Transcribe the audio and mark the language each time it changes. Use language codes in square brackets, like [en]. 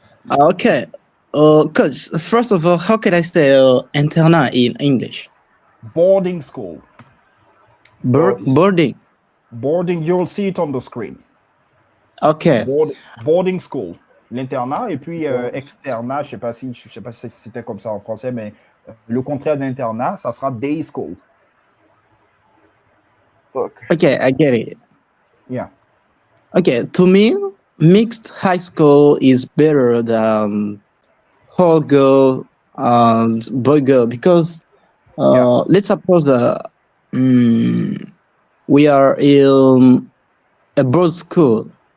[en] Okay. Coach, first of all, how can I say internat in English? Boarding school. Bodies. Boarding. Boarding, you'll see it on the screen. Okay. [fr] Boarding school. L'internat et puis [en] Bodies. [fr] externat, je sais pas si c'était comme ça en français, mais le contraire d'internat, ça sera day school. [en] Okay. Okay, I get it. Yeah. Okay, to me, mixed high school is better than whole girl and boy girl because Yeah. let's suppose that we are in a broad school.